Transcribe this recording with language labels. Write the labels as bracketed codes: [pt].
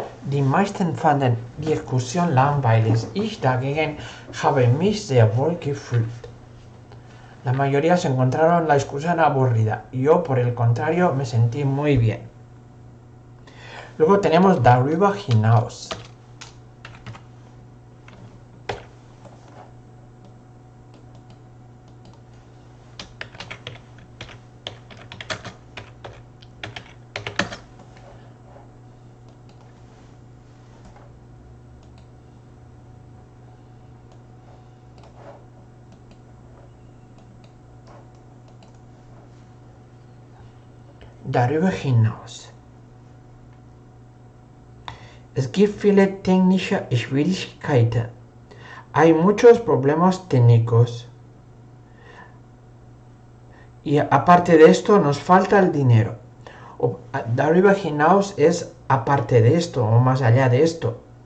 [de] Die meisten fanden die Exkursion langweilig. Ich dagegen habe mich sehr wohl gefühlt. [es] La mayoría se encontraron la excursión aburrida. Yo, por el contrario, me sentí muy bien. Luego tenemos darüber hinaus. [de] Darüber hinaus. Es gibt viele technische Schwierigkeiten. [es] Hay muchos problemas técnicos. Y aparte de esto, nos falta el dinero. Darüber hinaus es aparte de esto o más allá de esto.